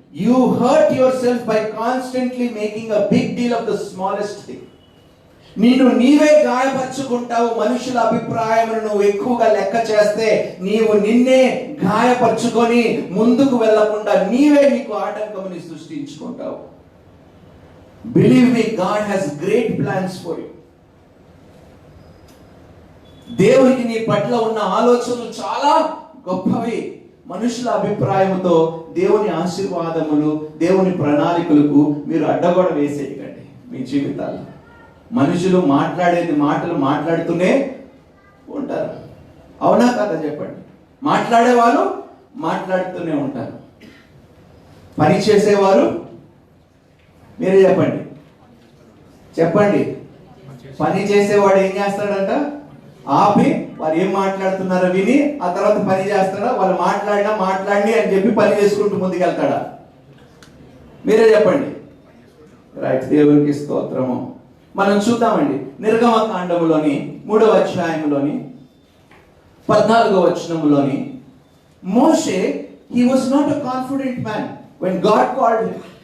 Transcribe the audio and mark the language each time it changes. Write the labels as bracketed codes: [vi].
[en] You hurt yourself by constantly making a big deal of the smallest thing. [te] నీవే గాయపరుచుకుంటావు. మనుషుల అభిప్రాయమును నువ్వు ఎక్కువగా లెక్క చేస్తే నీవు నిన్నే గాయపరుచుకొని ముందుకు వెళ్లకుండా నీవే నీకు ఆటంకముని సృష్టించుకుంటావు. [en] Believe me, God has great plans for you. [te] దేవునికి నీ పట్ల ఉన్న ఆలోచనలు చాలా గొప్పవి. మనుషుల అభిప్రాయంతో దేవుని ఆశీర్వాదములు, దేవుని ప్రణాళికలకు మీరు అడ్డగోడ వేసేయకండి మీ జీవితాల్లో. మనుషులు మాట్లాడేది మాటలు మాట్లాడుతూనే ఉంటారు, అవునా కదా చెప్పండి? మాట్లాడే వాళ్ళు మాట్లాడుతూనే ఉంటారు, పని చేసేవారు మీరే చెప్పండి, చెప్పండి. పని చేసేవాడు ఏం చేస్తాడంట? ఆపి వారు ఏం మాట్లాడుతున్నారో విని ఆ తర్వాత పని చేస్తాడా? వాళ్ళు మాట్లాడి అని చెప్పి పని చేసుకుంటూ ముందుకెళ్తాడా? మీరే చెప్పండి. రైట్, దేవునికి స్తోత్రము. మనం చూద్దామండి నిర్గమకాండములోని 3వ అధ్యాయములోని 14వ వచనములోని, [en] మోషే, he was not a confident man when God called him.